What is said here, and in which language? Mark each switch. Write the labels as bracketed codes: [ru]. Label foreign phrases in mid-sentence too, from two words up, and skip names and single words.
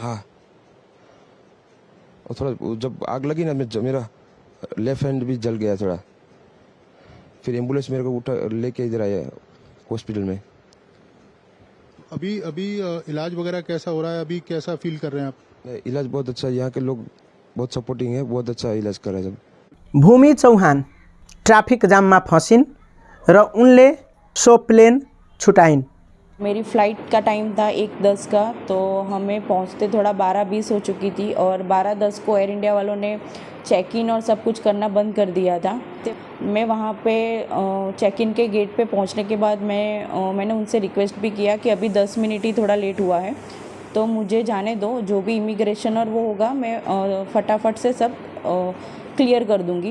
[hi] हाँ, और थोड़ा जब आग लगी ना मेरा [en] left hand [hi] भी जल गया थोड़ा। फिर एम्बुलेंस मेरे को उठा लेके इधर आया हॉस्पिटल में। अभी इलाज वगैरह कैसा हो रहा है? अभी कैसा फील कर रहे हैं आप? इलाज बहुत अच्छा, यहाँ के लोग बहुत सपोर्टिंग है, बहुत अच्छा इलाज कर रहे हैं सब। [ne] भूमि चौहान ट्राफिक जाममा फसिन् र उनले सो प्लेन छुटाइन्। [hi] मेरी फ़्लाइट का टाइम था 1:10 का, तो हमें पहुंचते थोड़ा 12:20 हो चुकी थी, और 12:10 को एयर इंडिया वालों ने [en] check in [hi] और सब कुछ करना बंद कर दिया था। मैं वहाँ पे [en] check in [hi] के गेट पे पहुँचने के बाद मैंने उनसे रिक्वेस्ट भी किया कि अभी 10 मिनट ही थोड़ा लेट हुआ है, तो मुझे जाने दो, जो भी इमिग्रेशन और वो होगा मैं फटाफट से सब क्लियर कर दूंगी।